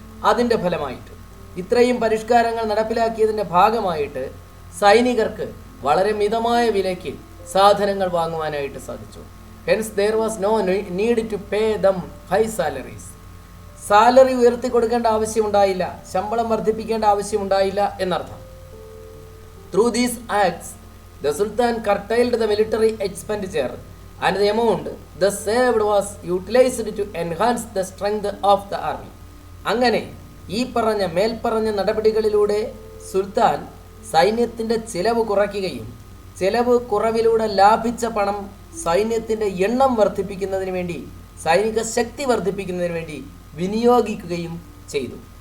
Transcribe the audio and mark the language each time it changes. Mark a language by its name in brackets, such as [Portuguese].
[Malayalam] അതിൻ്റെ ഫലമായിട്ട് ഇത്രയും പരിഷ്കാരങ്ങൾ നടപ്പിലാക്കിയതിൻ്റെ ഭാഗമായിട്ട് സൈനികർക്ക് വളരെ മിതമായ വിലയ്ക്ക് സാധനങ്ങൾ വാങ്ങുവാനായിട്ട് സാധിച്ചു. [English] Hence there was no need to pay them high salaries. [Malayalam] Salary ഉയർത്തി കൊടുക്കേണ്ട ആവശ്യമുണ്ടായില്ല, ശമ്പളം വർദ്ധിപ്പിക്കേണ്ട ആവശ്യമുണ്ടായില്ല എന്നർത്ഥം. [English] Through these acts the sultan curtailed the military expenditure and the amount thus saved was utilized to enhance the strength of the army. [Malayalam] അങ്ങനെ മേൽപ്പറഞ്ഞ നടപടികളിലൂടെ സുൽത്താൻ സൈന്യത്തിൻ്റെ ചിലവ് കുറയ്ക്കുകയും ചിലവ് കുറവിലൂടെ ലാഭിച്ച പണം സൈന്യത്തിൻ്റെ എണ്ണം വർദ്ധിപ്പിക്കുന്നതിന് വേണ്ടി, സൈനിക ശക്തി വർദ്ധിപ്പിക്കുന്നതിന് വേണ്ടി വിനിയോഗിക്കുകയും ചെയ്തു.